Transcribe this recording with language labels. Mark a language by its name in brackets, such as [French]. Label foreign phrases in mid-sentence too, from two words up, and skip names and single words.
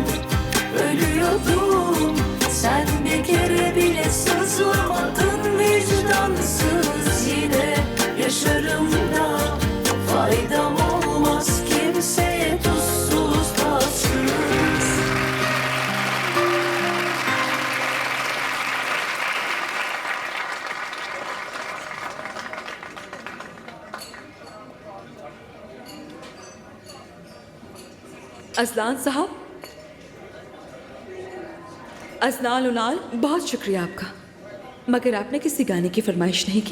[Turkish] Ölüyordum, sen bir kere bile sızlamadın. Vicdansız yine yaşarım da faydam olmaz kimseye, tuzsuz tatsız. [Hindi] अजलान साहब, अजलान उनाल, बहुत शुक्रिया आपका, मगर आपने किसी गाने की फरमाइश नहीं की।